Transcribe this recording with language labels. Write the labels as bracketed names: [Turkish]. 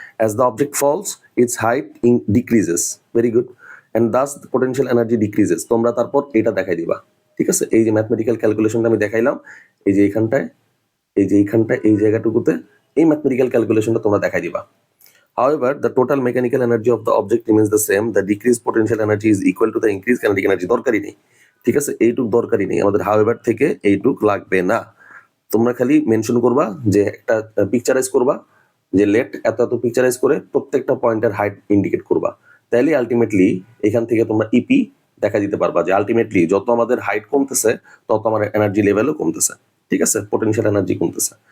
[English] As the object falls its height decreases, very good, and thus potential energy decreases. [Bangla] তোমরা তারপর এটা দেখাই দিবা, ঠিক আছে। এই যে ম্যাথমেটিক্যাল ক্যালকুলেশনটা আমি দেখাইলাম, এই যে এইখানটায়, এই যে এইখানটায়, এই জায়গাটুকুতে এই ম্যাথমেটিক্যাল ক্যালকুলেশনটা তোমরা দেখাই দিবা। [English] However, the total mechanical energy of the object remains the same. The decreased potential energy is equal to the increased kinetic energy. [Bangla] দরকারই নেই, ঠিক আছে, এইটুক দরকারই নেই আমাদের, হাওয়েভার থেকে এইটুক লাগবে না। তোমরা খালি মেনশন করবা যে একটা পিকচারাইজ করবা, যে লেট এত এত পিকচারাইজ করে প্রত্যেকটা পয়েন্টের হাইট ইন্ডিকেট করবা। তাইলে আলটিমেটলি এখান থেকে তোমরা ইপি দেখা দিতে পারবা যে আলটিমেটলি যত আমাদের হাইট কমতেছে তত আমার এনার্জি লেভেলও কমতেছে, ঠিক আছে, পোটেনশিয়াল এনার্জি কমতেছে।